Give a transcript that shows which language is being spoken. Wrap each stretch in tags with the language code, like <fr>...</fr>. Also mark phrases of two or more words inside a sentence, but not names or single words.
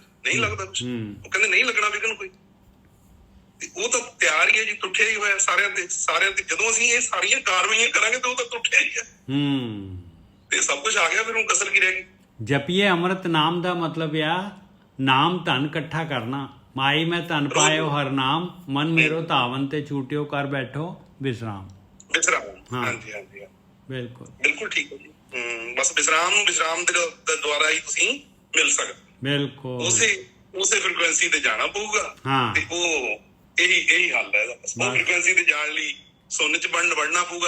<pa>ਨਹੀਂ ਲੱਗਦਾ ਕੁਝ। ਉਹ ਕਹਿੰਦੇ ਨਹੀਂ ਲੱਗਣਾ ਵਿਘਨ ਕੋਈ। ਤੇ ਉਹ ਤਾਂ ਤਿਆਰ ਹੀ ਹੈ ਜੀ, ਟੁੱਟਿਆ ਹੀ ਹੋਇਆ ਸਾਰਿਆਂ ਤੇ। ਜਦੋਂ ਅਸੀਂ ਇਹ ਸਾਰੀਆਂ ਕਾਰਵਾਈਆਂ ਕਰਾਂਗੇ ਤਾਂ ਉਹ ਤਾਂ ਟੁੱਟਿਆ ਹੀ ਹੈ ਤੇ ਸਭ ਕੁਝ ਆ ਗਿਆ। ਫਿਰ ਹੁਣ ਕਸਰ ਕੀ ਰਹਿ ਗਈ? ਜਪੀਏ ਅੰਮ੍ਰਿਤ ਨਾਮ ਦਾ ਮਤਲਬ ਆ ਨਾਮ ਧਨ ਇਕੱਠਾ ਕਰਨਾ।</pa> <bra>माई मैं तन पायो हर नाम मन मेरो धावन ते छूटियो कर बैठो विश्राम।</bra> <pa>ਵਿਸਰਾਮ। ਹਾਂ। ਹਾਂਜੀ ਹਾਂਜੀ बिल्कुल ਬਿਲਕੁਲ ਠੀਕ ਹੈ ਜੀ। ਬਸ ਵਿਸਰਾਮ ਨੂੰ ਵਿਸਰਾਮ ਦੇ ਦੁਆਰਾ ਹੀ ਤੁਸੀਂ ਮਿਲ ਸਕਦੇ। बिल्कुल ਉਸੇ ਫ੍ਰੀਕੁਐਂਸੀ ਤੇ ਜਾਣਾ ਪਊਗਾ। ਹਾਂ। ਤੇ ਉਹ ਇਹੀ ਹੱਲ ਹੈ ਇਹਦਾ। ਉਹ ਫ੍ਰੀਕੁਐਂਸੀ ਤੇ ਜਾਣ ਲਈ ਸੁੰਨ ਚ ਵੜਨਾ ਪਊਗਾ।</pa>